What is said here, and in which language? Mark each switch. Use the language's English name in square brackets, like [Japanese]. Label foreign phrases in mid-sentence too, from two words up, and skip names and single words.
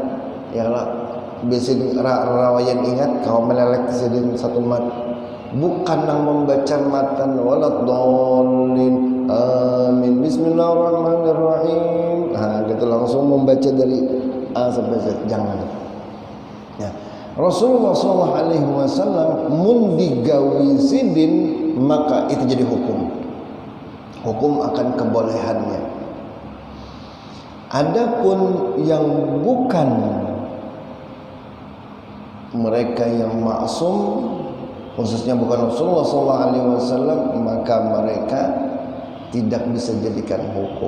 [Banjar] Ya lah, biasa rawayan ingat kau melelek sidin satu mat, bukan nang membaca matan [Arabic] waladhdallin amin bismillahirrahmanirrahim. [Indonesian] Gitu langsung membaca dari A sampai Z, jangan. Ya. Rasulullah SAW [Banjar] mun digawi sidin [Indonesian] maka itu jadi hukum akan kebolehannya. Adapun yang bukan mereka yang maksum, khususnya bukan Rasulullah SAW, maka mereka tidak bisa jadikan hukum.